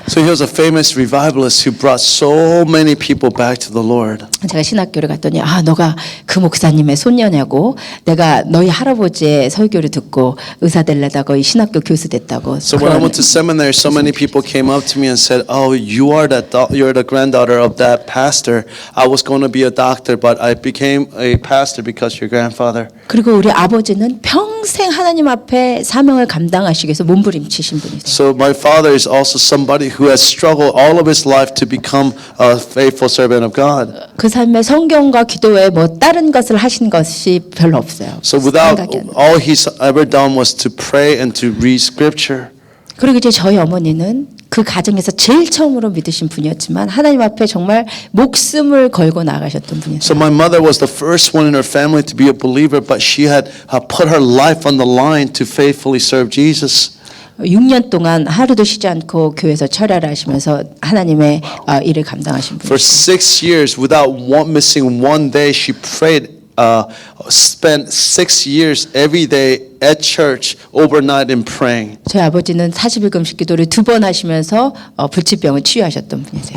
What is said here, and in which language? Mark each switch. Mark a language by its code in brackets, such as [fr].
[en] So he was a famous revivalist who brought so many people back to the Lord. [ko] 제가 신학교를 갔더니 너가 그 목사님의 손녀냐고 내가 너희 할아버지의 설교를 듣고 의사 되려다가 이 신학교 교수 됐다고. [en] So when I went to seminary, so many people came up to me and said, "Oh, you're the granddaughter of that pastor. I was going to be a doctor, but I became a pastor because your grandfather." [ko] 그리고 우리 아버지는 평생 하나님 앞에 사명을 감당하시기 위해서 몸부림치신 분이세요. [en] So my father is also somebody who has struggled all of his life to become a faithful servant of God. [ko] 그 삶에 성경과 기도 외에 뭐 다른 것을 하신 것이 별로 없어요. [en] So without [ko] 생각이 안 나요. [en] all he's ever done was to pray and to read scripture. [ko] 그리고 이제 저희 어머니는 그 가정에서 제일 처음으로 믿으신 분이었지만 하나님 앞에 정말 목숨을 걸고 나가셨던 분이었어요. [en] So my mother was the first one in her family to be a believer, but she had put her life on the line to faithfully serve Jesus. [ko] 6년 동안 하루도 쉬지 않고 교회에서 철야를 하시면서 하나님의 일을 감당하신 [en] For [ko] 분이세요. [en] 6 years, without missing one day, she prayed spent 6 years every day at church overnight and praying. [ko] 저희 아버지는 40일 금식 기도를 2번 하시면서 불치병을 치유하셨던 분이세요.